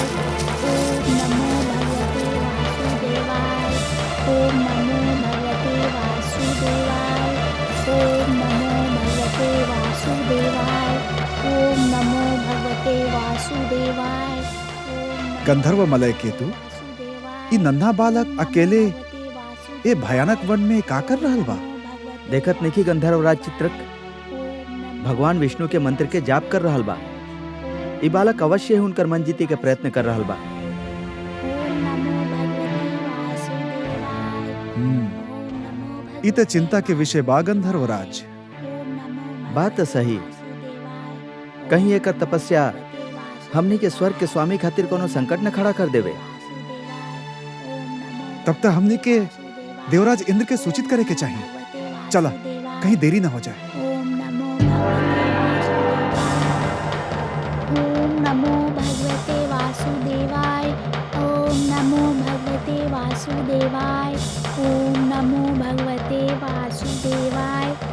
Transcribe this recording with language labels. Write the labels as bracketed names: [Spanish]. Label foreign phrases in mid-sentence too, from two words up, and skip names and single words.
[Sanskrit] ओम नमो भगवते वासुदेवाय। ओम नमो भगवते वासुदेवाय। ओम नमो भगवते वासुदेवाय। ओम नमो भगवते वासुदेवाय। [Bhojpuri] गंधर्व मलय केतु, ई नन्हा बालक अकेले ए भयानक वन में का कर रहल बा? देखत नहीं गंधर्वराज चित्रक भगवान विष्णु के मंत्र के जाप कर रहल बा। ई बालक अवश्य ही उनकर मन जीते के प्रयत्न कर रहल बा। ई त चिंता के विषय बा गंधर्वराज। बात तो सही, कहीं एकर तपस्या हमनी के स्वर्ग के स्वामी खातिर कोनो संकट न खड़ा कर देवे। तब तक हमने के देवराज इंद्र के सूचित करे के चाहिए। चला, कहीं देरी न हो जाए। [Sanskrit] ओम नमो भगवते वासुदेवाय। ओम नमो भगवते वासुदेवाय। ओम नमो भगवते वासुदेवाय।